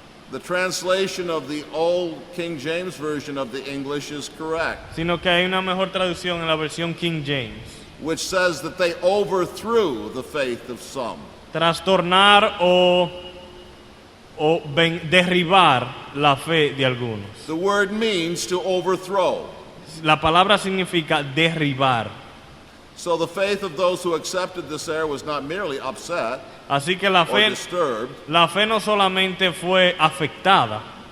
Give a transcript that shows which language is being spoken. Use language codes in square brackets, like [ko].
[en] The translation of the old King James Version of the English is correct, [es] Sino que hay una mejor traducción en la versión King James. [en] which says that they overthrew the faith of some. [es] Trastornar o derribar la fe de algunos. [en] The word means to overthrow. [es] La palabra significa derribar. [en] So the faith of those who accepted this error was not merely upset [es] Así que la [en] or [es] fe [en] disturbed, [es] no solamente fue afectada,